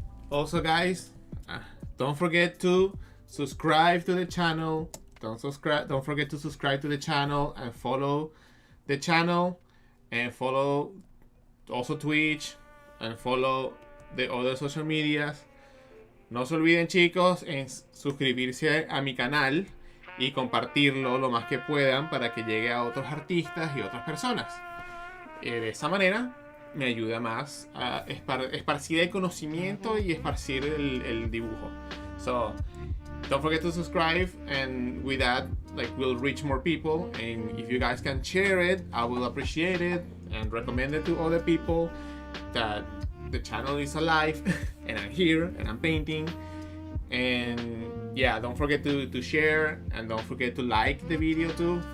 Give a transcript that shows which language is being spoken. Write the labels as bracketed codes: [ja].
[en] Also, guys, don't forget to subscribe to the channel. Don't forget to subscribe to the channel and follow the channel, and follow also Twitch, and follow the other social medias. [es] No se olviden, chicos, en suscribirse a mi canal y compartirlo lo más que puedan para que llegue a otros artistas y otras personas. De esa manera me ayuda más a esparcir el conocimiento y esparcir el dibujo. [en] So don't forget to subscribe, and with that, like, we'll reach more people, and if you guys can share it, I will appreciate it and recommend it to other people that the channel is alive and I'm here and I'm painting. And yeah, don't forget to share, and don't forget to like the video too.